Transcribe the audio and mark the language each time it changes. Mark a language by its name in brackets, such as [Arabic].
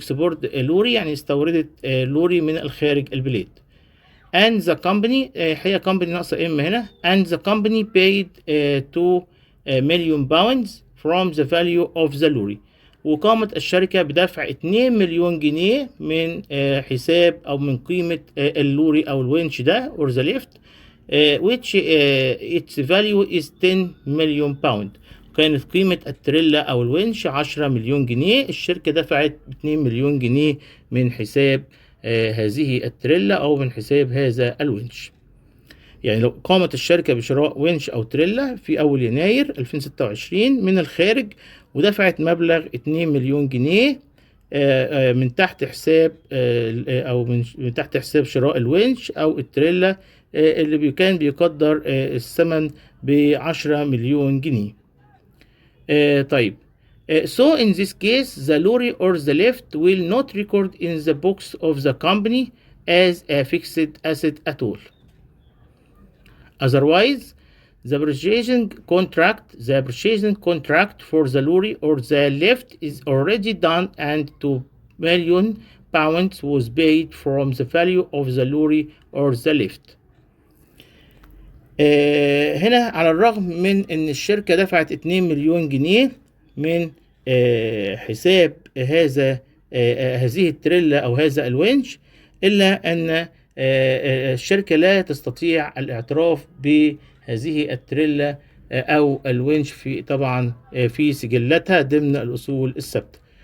[Arabic] export لوري يعني استوردت لوري من الخارج البلاد. [English] and the company، [Arabic] هي company ناقصة ام هنا، [English] and the company paid 2 million pounds from the value of the lorry، [Arabic] وقامت الشركة بدفع 2 مليون جنيه من حساب أو من قيمة اللوري أو الونش ده [English] or the lift which its value is 10 million pound. [Arabic] كانت قيمة التريلا أو الونش 10 مليون جنيه، الشركة دفعت 2 مليون جنيه من حساب هذه التريلا أو من حساب هذا الونش. يعني لو قامت الشركة بشراء ونش أو تريلا في أول يناير 2026 من الخارج ودفعت مبلغ 2 مليون جنيه من تحت حساب أو من تحت حساب شراء الونش أو التريلا اللي كان بيقدر الثمن ب10 مليون جنيه. طيب. [English] So in this case the lorry or the lift will not record in the books of the company as a fixed asset at all. Otherwise, the purchasing contract for the lorry or the lift is already done and 2 million pounds was paid from the value of the lorry or the lift. [Arabic] هنا على الرغم من ان الشركة دفعت 2 مليون جنيه من حساب هذه التريلا او هذا الونش، الا ان الشركة لا تستطيع الاعتراف بهذه التريلا او الونش في طبعا في سجلاتها ضمن الاصول الثابته.